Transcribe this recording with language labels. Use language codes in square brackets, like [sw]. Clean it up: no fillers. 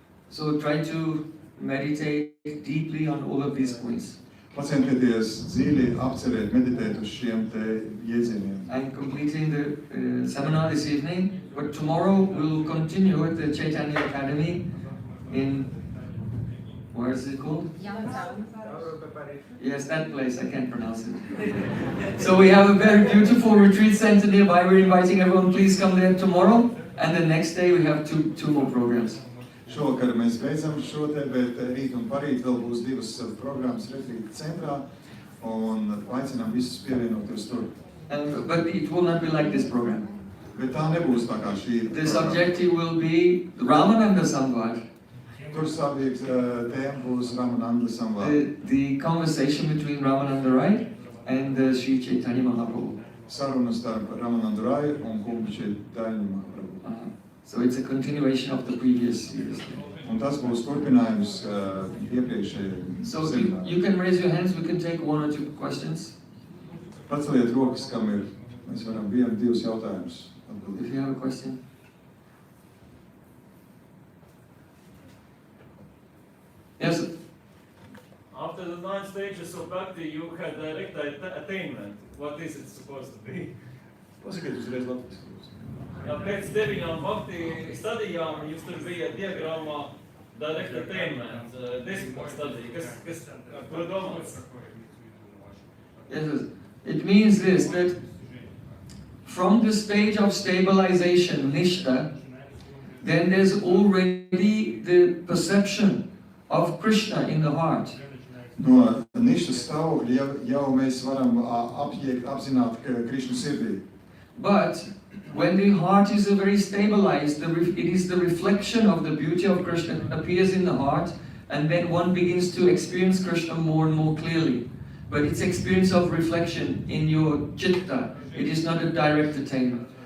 [en] So try to meditate deeply on all of these points. [lv] Pacentieties dziļi apcerēt, meditēt uz šiem te jēdzieniem. [en] I'm completing the seminar this evening, but tomorrow we'll continue at the Chaitanya Academy in, where is it called? Yes, that place, I can't pronounce it. So we have a very beautiful retreat center nearby. We're inviting everyone, please come there tomorrow. And the next day we have two more programs. [lv] Šovakar mēs beidzam šo te, bet rīt un parīt vēl būs divas programmas retrīta centrā un aicinām visus pievienoties tur. [en] But it will not be like this program. [lv] Bet tā nebūs tā kā šī [en] The subjective will be Ramananda Samvad. [lv] Tur savīgs tēma būs Ramananda Samvāda. [en] The conversation between Ramananda, right, and Sri Chaitanya Mahaprabhu. [lv] saruna starp Ramanandu Raju un Kumbiči Daļņumā. [en] So it's a continuation of the previous series. [lv] Un tas būs turpinājums iepriekšējiem [en] So [lv] semināriem. [en] you can raise your hands, we can take one or two questions. [lv] Paceliet rokas, kam ir, mēs varam vienu, divus jautājumus [en] If [lv] atbildēt. [en] you have a question. Yes, After the 9 stages of bhakti, you had direct attainment. What is it supposed to be? [lv] Pasakiet uzreiz latviski. Ja pēc 9 bhakti stadijām jūs tur bija diagrammā [en] direct attainment, [lv] 10 stadija, kas ko domāts? [en] yes. It means this, that from the stage of stabilization, nishta, then there's already the perception of Krishna in the heart. [lv] No nišas stāvokļa jau mēs varam apzināt Krišnu sirdī. [en] But when the heart is very stabilized, it is the reflection of the beauty of Krishna appears in the heart, and then one begins to experience Krishna more and more clearly. But it's experience of reflection in your chitta. It is not a direct attainment.